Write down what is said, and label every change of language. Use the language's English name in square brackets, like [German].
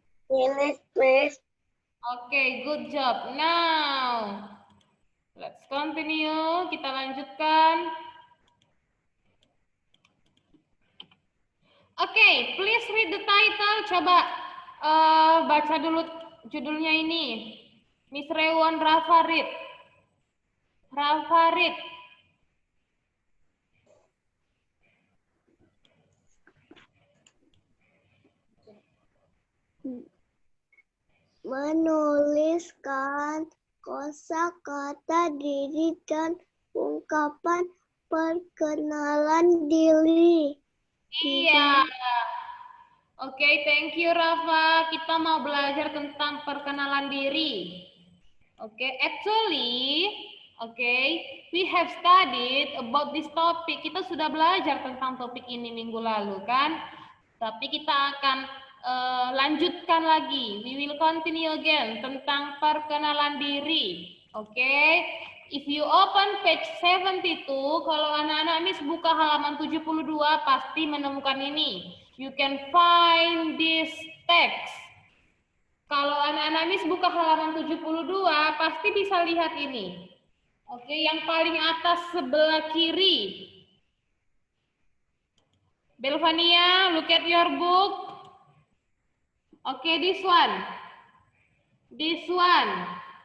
[English] Finish, Miss. Okay, good job. Now, let's continue. [Indonesian] Kita lanjutkan. [English] Okay, please read the title. [Indonesian] Coba baca dulu judulnya ini. [English] Miss Rewon Rafa read. Rafa read. [Indonesian] Menuliskan kosakata diri dan ungkapan perkenalan diri. [English] Iya. Oke, thank you Rafa. [Indonesian] Kita mau belajar tentang perkenalan diri. [English] Oke, actually, we have studied about this topic. [Indonesian] Kita sudah belajar tentang topik ini minggu lalu kan? Tapi kita akan lanjutkan lagi. [English] We will continue again [Indonesian] tentang perkenalan diri. [English] Oke. If you open page 72, [Indonesian] kalau anak-anak Miss buka halaman 72 pasti menemukan ini. [English] You can find this text. [Indonesian] Kalau anak-anak Miss buka halaman 72 pasti bisa lihat ini. Oke, yang paling atas sebelah kiri. [English] Belvania, look at your book. Okay, this one. This one.